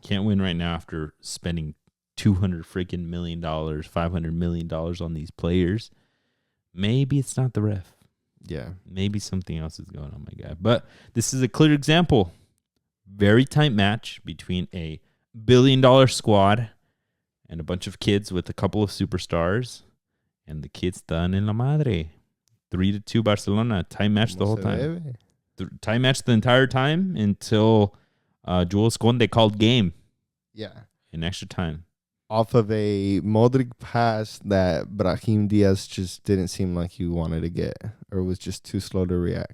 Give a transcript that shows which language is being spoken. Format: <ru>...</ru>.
<en>Can't win right now after spending $200 million, $500 million on these players. Maybe it's not the ref. Yeah, maybe something else is going on, my guy. But this is a clear example. Very tight match between a $1 billion squad and a bunch of kids with a couple of superstars. And the kids</en> <es>están en la madre.</es> <en>3-2 Barcelona. Tie match the whole time. Tie match the entire time until Jules Conde called game. Yeah. In extra time. Off of a Modric pass that Brahim Diaz just didn't seem like he wanted to get, or was just too slow to react.</en>